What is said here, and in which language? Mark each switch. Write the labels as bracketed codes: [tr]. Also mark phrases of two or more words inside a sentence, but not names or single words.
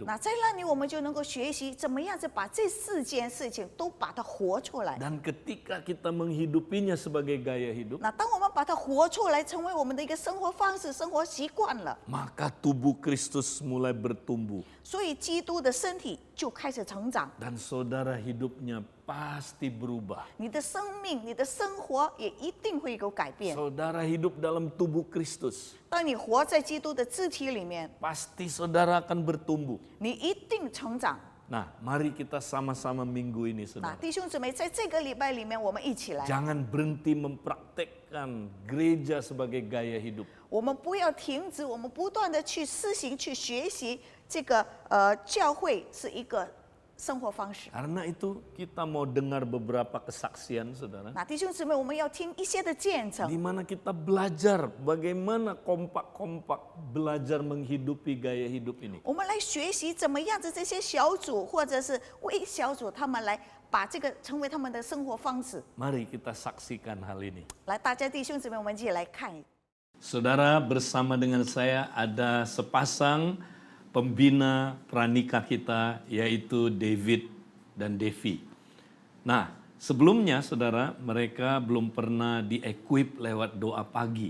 [zh] 那在那里我们就能够学习怎么样子把这4件事情都把它活出来。 [id] Dan ketika kita menghidupinya sebagai gaya hidup, [zh] 那当我们把它活出来，成为我们的一个生活方式、生活习惯了， [id] maka tubuh Kristus mulai bertumbuh. [zh] 所以基督的身体就开始成长， [id] Dan saudara hidupnya pasti berubah. [zh] 你的生命、你的生活也一定会有改变。 [id] Saudara hidup dalam tubuh Kristus, [zh] 当你活在基督的肢体里面， [id] pasti saudara akan bertumbuh. [zh] 你一定成长。 [id] Nah, mari kita sama-sama minggu ini, [zh] 那 [id] saudara. [zh] 弟兄姊妹，在这个礼拜里面，我们一起来， [id] Jangan berhenti mempraktekkan gereja sebagai gaya hidup. [zh] 我们不要停止，我们不断的去施行、去学习这个教会是一个生活方式。 [id] Karena itu kita mau dengar beberapa kesaksian, saudara. [zh] 那弟兄姊妹，我们要听一些的见证 [id] Di，mana kita belajar bagaimana kompak-kompak belajar menghidupi gaya hidup ini. [zh] 我们来学习怎么样子这些小组或者是微小组，他们来把这个成为他们的生活方式。 [id] Mari kita saksikan hal ini. [zh] 来，大家弟兄姊妹，我们一起来看。 [id] Saudara, bersama dengan saya ada sepasang pembina pranikah kita, yaitu David dan Devi. Nah, sebelumnya saudara, mereka belum pernah di-equip lewat doa pagi.